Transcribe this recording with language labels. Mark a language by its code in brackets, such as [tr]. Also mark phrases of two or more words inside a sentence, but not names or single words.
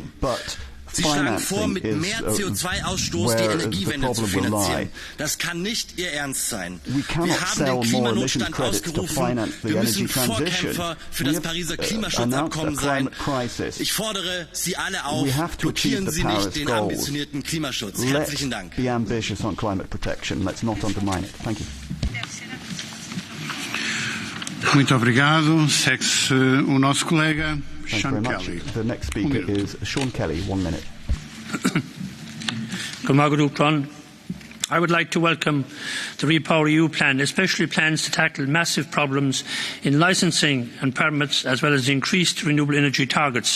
[de] Sie schlagen vor, mit mehr CO2-Ausstoß die Energiewende zu finanzieren. Das kann nicht Ihr Ernst sein. Wir haben den Klimanotstand ausgerufen. Wir müssen Vorkämpfer für das Pariser Klimaschutzabkommen sein. Ich fordere Sie alle auf, blockieren Sie nicht den ambitionierten Klimaschutz. Herzlichen Dank. [pt] Muito obrigado. Segue-se o nosso colega Sean Kelly. [en] The next speaker is Sean Kelly, 1 minute. I would like to welcome the REPowerEU plan, especially plans to tackle massive problems in licensing and permits, as well as increased renewable energy targets.